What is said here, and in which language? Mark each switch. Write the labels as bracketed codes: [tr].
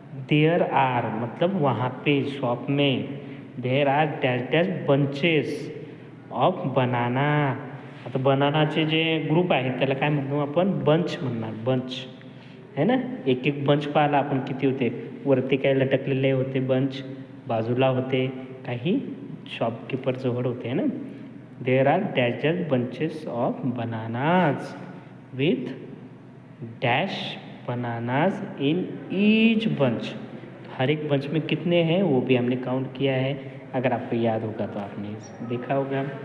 [en] there are [hi] मतलब वहाँ पे शॉप में [en] There are dash dash bunches of banana. [mr] आता बनानाचे जे ग्रुप आहेत त्याला काय म्हणतो आपण? बंच म्हणणार. बंच [hi] है ना. [mr] एक एक बंच पाहिला आपण किती होते. वरती काय लटकलेले होते बंच, बाजूला होते, काही शॉपकीपरजवळ होते है ना. [en] There are dash dash bunches of bananas with dash bananas in each bunch. [hi] हर एक बंच में कितने हैं वो भी हमने काउंट किया है, अगर आपको याद होगा तो आपने देखा होगा.